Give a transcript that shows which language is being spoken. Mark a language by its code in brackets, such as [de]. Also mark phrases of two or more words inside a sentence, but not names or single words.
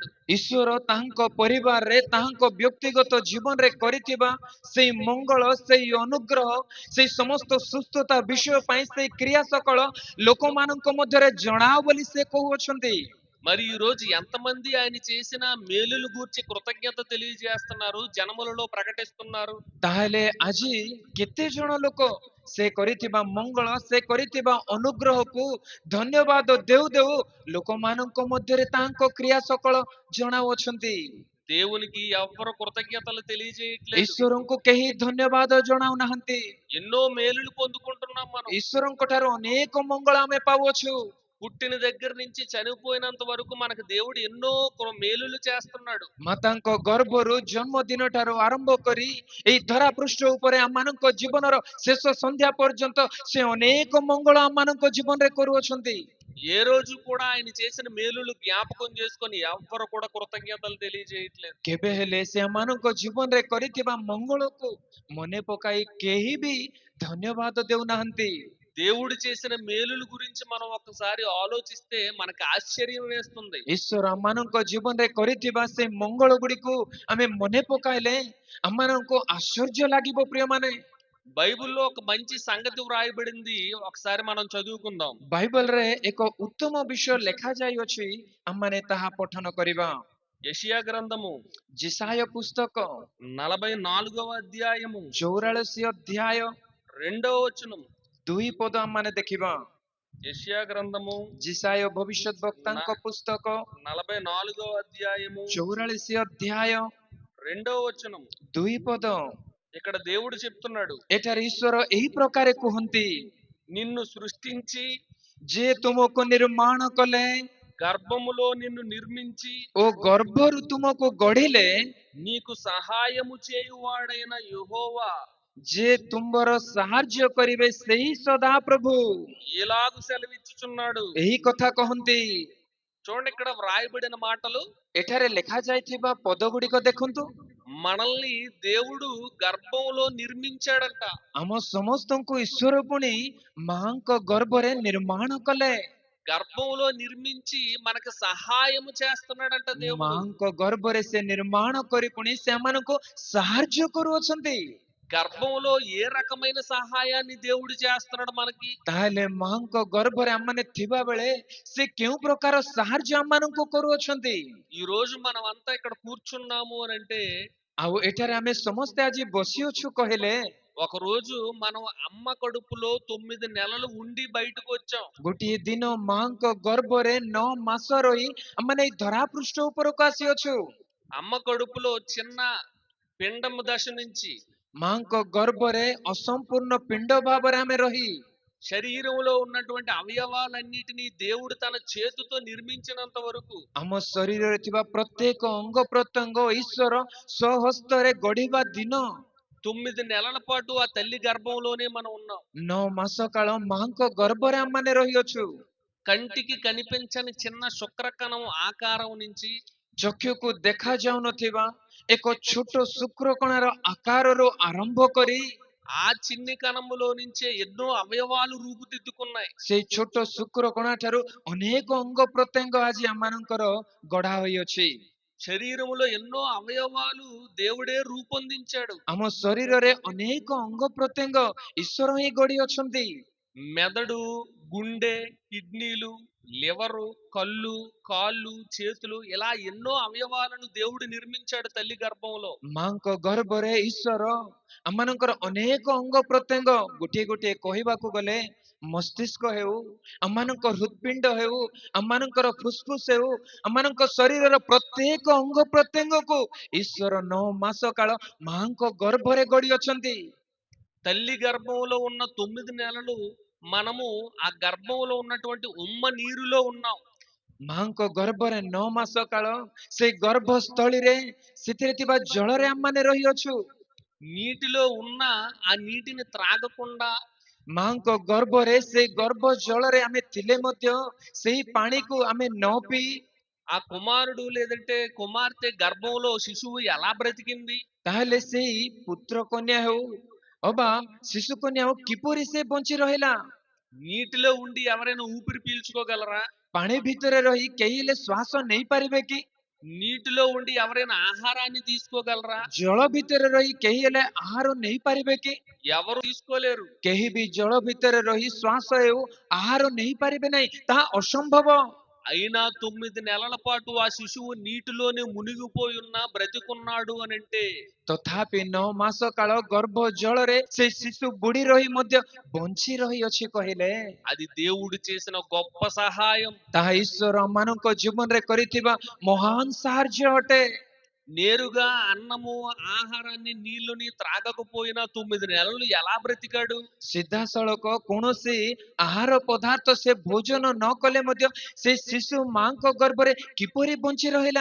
[or] ଈଶ୍ୱର ତାହାଙ୍କ ପରିବାରରେ ତାହାଙ୍କ ବ୍ୟକ୍ତିଗତ ଜୀବନରେ କରିଥିବା ସେଇ ମଙ୍ଗଳ, ସେଇ ଅନୁଗ୍ରହ, ସେଇ ସମସ୍ତ ସୁସ୍ଥତା ବିଷୟ ପାଇଁ ସେଇ କ୍ରିୟା ସକଳ ଲୋକମାନଙ୍କ ମଧ୍ୟରେ ଜଣାଅ ବୋଲି ସେ କହୁଅଛନ୍ତି। [te] మరి ఈ రోజు ఎంతమంది ఆయన చేసిన మేలుల గూర్చి కృతజ్ఞత తెలియజేస్తున్నారు, జనములలో ప్రకటిస్తున్నారు? [or] ତାହେଲେ ଆଜି କେତେ ଜଣ ଲୋକ ସେ କରିଥିବା ମଙ୍ଗଳ, ସେ କରିଥିବା ଅନୁଗ୍ରହକୁ ଧନ୍ୟବାଦ ଦେଉ ଦେଉ ଲୋକମାନଙ୍କ ମଧ୍ୟରେ ତାହାଙ୍କ କ୍ରିୟା ସକଳ ଜଣାଉଅଛନ୍ତି। [te] దేవునికి ఎవ్వరు కృతజ్ఞతలు తెలియజేయట్లేదు. [or] ଈଶ୍ୱରଙ୍କୁ କେହି ଧନ୍ୟବାଦ ଜଣାଉନାହାନ୍ତି। [te] ఎన్నో మేలులు పొందుకుంటున్నాం మనం. [or] ଈଶ୍ୱରଙ୍କ ଠାରୁ ଅନେକ ମଙ୍ଗଳ ଆମେ ପାଉଅଛୁ। [te] పుట్టిన దగ్గర నుంచి చనిపోయినంత వరకు మనకు దేవుడు ఎన్నో మేలులు చేస్తున్నాడు. [or] ମାତାଙ୍କ ଗର୍ଭରୁ ଜନ୍ମଦିନ ଠାରୁ ଆରମ୍ଭ କରି ଏଇ ଧରା ପୃଷ୍ଠ ଉପରେ ଆମମାନଙ୍କ ଜୀବନର ଶେଷ ସନ୍ଧ୍ୟା ପର୍ଯ୍ୟନ୍ତ ସେ ଅନେକ ମଙ୍ଗଳ ଆମମାନଙ୍କ ଜୀବନରେ କରୁଅଛନ୍ତି। [te] ఏ రోజు కూడా ఆయన చేసిన మేలులు జ్ఞాపకం చేసుకొని ఎవ్వరు కూడా కృతజ్ఞతలు తెలియజేయట్లేదు. [or] କେବେ ହେଲେ ସେ ଆମମାନଙ୍କ ଜୀବନରେ କରିଥିବା ମଙ୍ଗଳକୁ ମନେ ପକାଇ କେହି ବି ଧନ୍ୟବାଦ ଦେଉନାହାନ୍ତି। [te] దేవుడు చేసిన మేలుల గురించి మనం ఒక్కసారి ఆలోచిస్తే మనకు ఆశ్చర్యం వేస్తుంది. [or] ଈଶ୍ୱର ଆମମାନଙ୍କ ଜୀବନରେ କରିଥିବା ସେ ମଙ୍ଗଳ ଗୁଡ଼ିକୁ ଆମେ ମନେ ପକାଇଲେ ଆମମାନଙ୍କୁ ଆଶ୍ଚର୍ଯ୍ୟ ଲାଗିବ ପ୍ରିୟମାନେ। [te] బైబిల్లో ఒక మంచి సంగతి వ్రాయబడింది, ఒకసారి మనం చదువుకుందాం. [or] ବାଇବଲରେ ଏକ ଉତ୍ତମ ବିଷୟ ଲେଖାଯାଇଅଛି, ଆମମାନେ ତାହା ପଠନ କରିବା। [te] యెషయా గ్రంథము [or] ଜିସାୟ ପୁସ୍ତକ [te] 44వ అధ్యాయము [or] 44 ଅଧ୍ୟାୟ [te] 2వ వచనం. [or] 2 ପଦ ଆମମାନେ ଦେଖିବା। [te] యెషయా గ్రంథము [or] ଜିସାୟ ଭବିଷ୍ୟତ ବକ୍ତାଙ୍କ ପୁସ୍ତକ [te] 44వ అధ్యాయము [or] 44 ଅଧ୍ୟାୟ [te] 2వ వచనం. [or] 2 ପଦ। [te] ఇక్కడ దేవుడు చెప్తున్నాడు, [or] ଏଠାରେ ଈଶ୍ୱର ଏହି ପ୍ରକାରେ କୁହନ୍ତି, [te] నిన్ను సృష్టించి [or] ଯିଏ ତୁମକୁ ନିର୍ମାଣ କଲେ [te] గర్భములో నిన్ను నిర్మించి [or] ଓ ଗର୍ଭରୁ ତୁମକୁ ଗଢିଲେ, [te] నీకు సహాయము చేయువాడైన యెహోవా [or] ଯିଏ ତୁମର ସାହାଯ୍ୟ କରିବେ ସେହି ସଦାପ୍ରଭୁ [te] ఇలాగు సెలవిచ్చుచున్నాడు. [or] ଏହି କଥା କହନ୍ତି। [te] చూడండి, ఇక్కడ వ్రాయబడిన మాటలు. [or] ଏଠାରେ ଲେଖାଯାଇଥିବା ପଦ ଗୁଡ଼ିକ ଦେଖନ୍ତୁ। [te] మనల్ని దేవుడు గర్భంలో నిర్మించాడంట. [or] ଆମ ସମସ୍ତଙ୍କୁ ଈଶ୍ୱର ପୁଣି ମାଙ୍କ ଗର୍ଭରେ ନିର୍ମାଣ କଲେ। [te] గర్భంలో నిర్మించి మనకు సహాయము చేస్తున్నాడంట దేవుడు. [or] ମାଙ୍କ ଗର୍ଭରେ ସେ ନିର୍ମାଣ କରି ପୁଣି ସେମାନଙ୍କୁ ସାହାଯ୍ୟ କରୁଅଛନ୍ତି। [te] గర్భంలో ఏ రకమైన సహాయాన్ని దేవుడు చేస్తున్నాడు మనకి? [or] ତାହେଲେ ମାଙ୍କ ଗର୍ଭରେ ଆମମାନେ ଥିବା ବେଳେ ସେ କେଉଁ ପ୍ରକାର ସାହାଯ୍ୟ ଆମମାନଙ୍କୁ କରୁଅଛନ୍ତି? [te] ఈ రోజు మనం అంతా ఇక్కడ కూర్చున్నాము అని అంటే, [or] ଆଉ ଏଠାରେ ଆମେ ସମସ୍ତେ ଆଜି ବସିଅଛୁ କହିଲେ, [te] ఒక రోజు మనం అమ్మ కడుపులో 9 నెలలు ఉండి బయటకు వచ్చాం. [or] ଗୋଟିଏ ଦିନ ମାଙ୍କ ଗର୍ଭରେ 9 ମାସ ରହି ଆମମାନେ ଏଇ ଧରା ପୃଷ୍ଠ ଉପରକୁ ଆସିଅଛୁ। [te] అమ్మ కడుపులో చిన్న పిండము దశ నుంచి [or] ମାଙ୍କ ଗର୍ଭରେ ଅସମ୍ପୂର୍ଣ୍ଣ ପିଣ୍ଡ ଭାବରେ ଆମେ ରହି [te] శరీరంలో ఉన్నటువంటి అవయవాలన్నిటినీ దేవుడు తన చేతితో నిర్మించినంత వరకు, [or] ଆମ ଶରୀରରେ ଥିବା ପ୍ରତ୍ୟେକ ଅଙ୍ଗ ପ୍ରତ୍ୟଙ୍ଗ ଈଶ୍ୱର ସ୍ୱହସ୍ତରେ ଗଢିବା ଦିନ [te] 9 నెలల పాటు ఆ తల్లి గర్భంలోనే మనం ఉన్నాం. [or] 9 ମାସ କାଳ ମାଙ୍କ ଗର୍ଭରେ ଆମମାନେ ରହିଅଛୁ। [te] కంటికి కనిపించని చిన్న శుక్రకణం ఆకారం నుంచి [or] ଚକ୍ଷୁକୁ ଦେଖାଯାଉନଥିବା ଏକ ଛୋଟ ଶୁକ୍ରକଣାର ଆକାରରୁ ଆରମ୍ଭ କରି [te] ఆ చిన్ని కణములో నుంచే ఎన్నో అవయవాలు రూపుదిద్దుకున్నాయి. [or] ସେଇ ଛୋଟ ଶୁକ୍ରକଣା ଠାରୁ ଅନେକ ଅଙ୍ଗ ପ୍ରତ୍ୟଙ୍ଗ ଆଜି ଆମମାନଙ୍କର ଗଢା ହୋଇଅଛି। [te] శరీరములో ఎన్నో అవయవాలు దేవుడే రూపొందించాడు. [or] ଆମ ଶରୀରରେ ଅନେକ ଅଙ୍ଗ ପ୍ରତ୍ୟଙ୍ଗ ଈଶ୍ୱର ହିଁ ଗଢି ଅଛନ୍ତି। [te] మెదడు, గుండె, కిడ్నీలు, లివరు, కళ్ళు, కాళ్ళు, చేతులు ఇలా ఎన్నో అవయవాలను దేవుడు నిర్మించాడు తల్లి గర్భంలో. [or] ମାଙ୍କ ଗର୍ଭରେ ଈଶ୍ୱର ଆମମାନଙ୍କର ଅନେକ ଅଙ୍ଗ ପ୍ରତ୍ୟଙ୍ଗ ଗୋଟିଏ ଗୋଟିଏ କହିବାକୁ ଗଲେ ମସ୍ତିଷ୍କ ହେଉ, ଆମମାନଙ୍କ ହୃତ୍ପିଣ୍ଡ ହେଉ, ଆମମାନଙ୍କର ଫୁସଫୁସ ହେଉ, ଆମମାନଙ୍କ ଶରୀରର ପ୍ରତ୍ୟେକ ଅଙ୍ଗ ପ୍ରତ୍ୟଙ୍ଗକୁ ଈଶ୍ୱର 9 ମାସ କାଳ ମାଙ୍କ ଗର୍ଭରେ ଗଢି ଅଛନ୍ତି। [te] తల్లి గర్భంలో ఉన్న 9 నెలలు మనము ఆ గర్భంలో ఉన్నటువంటి ఉమ్మ నీరులో ఉన్నాం. [or] ମାଙ୍କ ଗର୍ଭରେ 9 ମାସ କାଳ ସେଇ ଗର୍ଭସ୍ଥଳୀରେ ସେଥିରେ ଥିବା ଜଳରେ ଆମମାନେ ରହିଅଛୁ। [te] నీటిలో ఉన్న ఆ నీటిని త్రాగకుండా, [or] ମାଙ୍କ ଗର୍ଭରେ ସେଇ ଗର୍ଭ ଜଳରେ ଆମେ ଥିଲେ ମଧ୍ୟ ସେଇ ପାଣିକୁ ଆମେ ନ ପିଇ [te] ఆ కుమారుడు లేదంటే కుమార్తె గర్భంలో శిశువు ఎలా బ్రతికింది? [or] ତାହେଲେ ସେଇ ପୁତ୍ର କନ୍ୟା ହେଉ ଅବା ଶିଶୁ କନ୍ୟା ହେଉ କିପରି ସେ ବଞ୍ଚି ରହିଲା? [te] నీటిలో ఉండి ఎవరైనా ఊపిరి పీల్చుకోగలరా? [or] ପାଣି ଭିତରେ ରହି କେହି ହେଲେ ଶ୍ୱାସ ନେଇପାରିବେ କି? [te] నీటిలో ఉండి ఎవరైనా ఆహారాన్ని తీసుకోగలరా? [or] ଜଳ ଭିତରେ ରହି କେହି ହେଲେ ଆହାର ନେଇପାରିବେ କି? [te] ఎవరు తీసుకోలేరు. [or] କେହି ବି ଜଳ ଭିତରେ ରହି ଶ୍ୱାସ ହେଉ ଆହାର ନେଇପାରିବେ ନାହିଁ, ତାହା ଅସମ୍ଭବ। [te] అయినా 9 నెలల పాటు ఆ శిశువు నీటిలోనే మునిగిపోయి ఉన్నా బ్రతికున్నాడు అనంటే [or] ତଥାପି 9 ମାସ କାଳ ଗର୍ଭ ଜଳରେ ସେ ଶିଶୁ ବୁଡି ରହି ମଧ୍ୟ ବଞ୍ଚି ରହିଅଛି କହିଲେ [te] అది దేవుడు చేసిన గొప్ప సహాయం. [or] ତାହା ଈଶ୍ୱର ଆମମାନଙ୍କ ଜୀବନରେ କରିଥିବା ମହାନ ସାହାଯ୍ୟ ଅଟେ। [te] నేరుగా అన్నము, ఆహారాన్ని, నీళ్లుని త్రాగకపోయినా 9 నెలలు ఎలా బ్రతికాడు? [or] ସିଧାସଳଖ କୌଣସି ଆହାର ପଦାର୍ଥ ସେ ଭୋଜନ ନ କଲେ ମଧ୍ୟ ସେ ଶିଶୁ ମାଙ୍କ ଗର୍ଭରେ କିପରି ବଞ୍ଚି ରହିଲା?